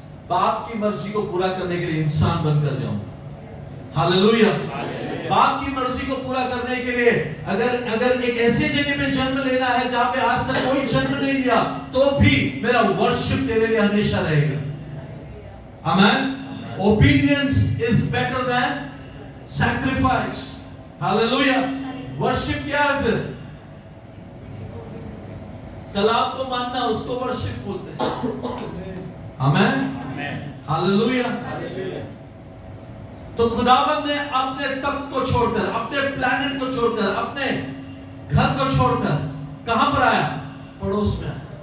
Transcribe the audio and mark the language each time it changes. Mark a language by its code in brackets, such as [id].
[hi] बाप की मर्जी को पूरा करने के लिए इंसान बनकर जाऊं। हालेलुया। बाप की मर्जी को पूरा करने के लिए अगर एक ऐसी जगह पे जन्म लेना है जहां पे आज तक कोई जन्म नहीं लिया, तो भी मेरा वर्शिप तेरे लिए हमेशा रहेगा। आमीन। [en] Obedience is better than sacrifice. Hallelujah. [hi] Worship क्या है फिर? कलाम को मानना, उसको वर्शिप बोलते हैं। आमीन। हालेलुया। तो खुदावंद ने अपने तख्त को छोड़कर, अपने प्लैनेट को छोड़कर, अपने घर को छोड़कर कहां पर आया? पड़ोस में आया।